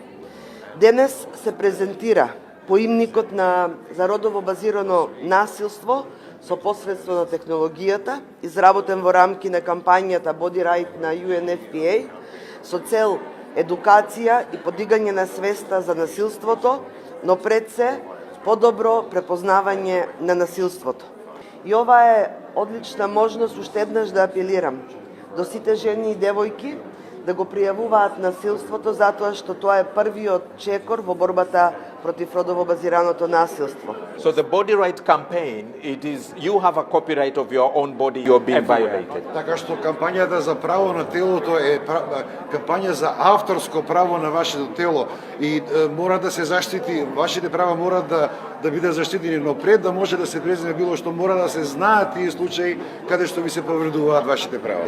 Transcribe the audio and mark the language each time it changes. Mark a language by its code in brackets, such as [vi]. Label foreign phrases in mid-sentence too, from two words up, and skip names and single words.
[mk] Денес се презентира поимникот за родово базирано насилство со посредство на технологијата, изработен во рамки на кампањата Body Right на UNFPA, со цел едукација и подигање на свеста за насилството, но пред се подобро препознавање на насилството. И ова е одлична можност уште еднаш да апелирам до сите жени и девојки да го пријавуваат насилството, затоа што тоа е првиот чекор во борбата против родово базираното насилство. [en] So the Body Right campaign, it is you have a copyright of your own body, you're being violated. [mk] Така што кампањата за право на телото е кампања за авторско право на вашето тело и мора да се заштити, вашите права мора да бидат заштитени, но пред да може да се преземе било што мора да се знаат тие случаи каде што ви се повредуваат вашите права.